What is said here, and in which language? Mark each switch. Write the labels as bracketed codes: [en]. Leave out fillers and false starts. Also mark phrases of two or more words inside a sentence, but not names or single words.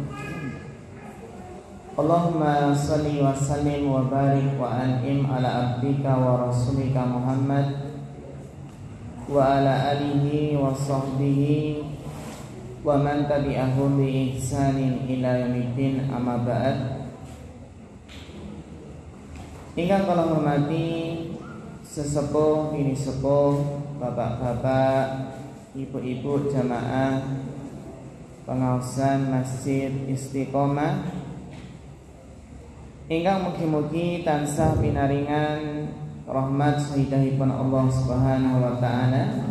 [ar] اللهم صل وسلم وبارك وأنعم على عبدك ورسولك محمد وعلى آله وصحبه ومن تبعهم بإحسان إلى يوم الدين، أما بعد. [jv] Ingkang kula hormati sesepuh, bini sepuh, bapak-bapak, ibu-ibu jamaah pengaosan Masjid Istiqomah, ingkang mugi-mugi tansah pinaringan rahmat sayyidahipun Allah [ar] سبحانه وتعالى.